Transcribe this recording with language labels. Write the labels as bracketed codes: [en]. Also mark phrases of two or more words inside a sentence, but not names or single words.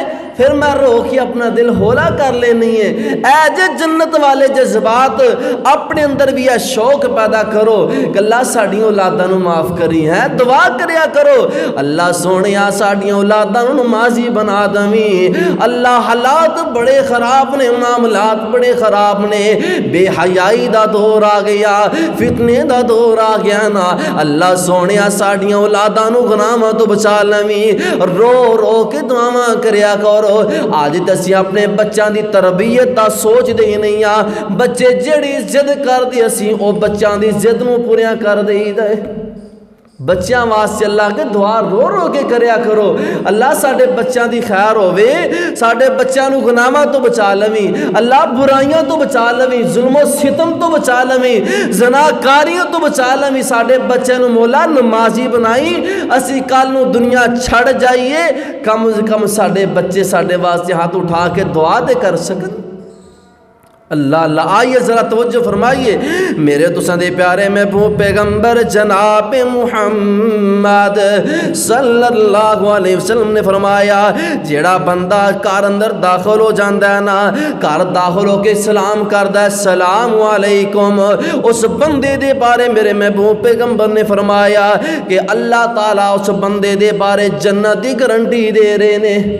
[pa] پھر میں رو کے اپنا دل ہولا کر لینی ہے۔ اے جے جنت والے جذبات اپنے اندر بھی یہ شوق پیدا کرو کہ اللہ ساڑیوں اولاداں نو معاف کری ہے، دعا کریا کرو اللہ سونیا ساڑیوں اولاداں نو نمازی بنا دمی۔ اللہ حالات بڑے خراب نے، معاملات بڑے خراب نے، بے حیائی دا دور آ گیا، فتنے دا دور آ گیا نا، اللہ سونیا ساڑیاں اولاداں نو گناہاں تو بچا لمی۔ رو رو کے دعاواں کریا کرو۔ آج تسی اپنے بچوں دی تربیت دا سوچ دے نہیں آ، بچے جڑی ضد کر دی اسی او بچوں دی ضد نو پوریاں کر دئی دے۔ بچیاں واسطے اللہ کے دعا رو رو کے کریا کرو، اللہ ساڑے بچیاں دی خیر ہوئے، ساڑے بچیاں نو گناہاں تو بچا لویں، اللہ برائیاں تو بچا لویں، ظلم و ستم تو بچا لویں، زناکاریوں تو بچا لویں، ساڑے بچیاں نو مولا نمازی بنائی، اسی کل نو دنیا چھڑ جائیے، کم از کم ساڑے بچے ساڑے واسطے ہاتھ اٹھا کے دعا دے کر سکن۔ اللہ اللہ [ur] آئیے ذرا توجہ فرمائیے، [pa] میرے تساں دے پیارے محبوب پیغمبر جناب محمد [ar] صلی اللہ علیہ وسلم [pa] نے فرمایا جیڑا بندہ کار اندر داخل ہو جاندہ ہے نا، کار داخل ہو کے سلام کردہ ہے [ar] السلام علیکم، [pa] اس بندے دے بارے میرے محبوب پیغمبر نے فرمایا کہ اللہ تعالیٰ اس بندے دے بارے جنت دی گارنٹی دے رہے نے۔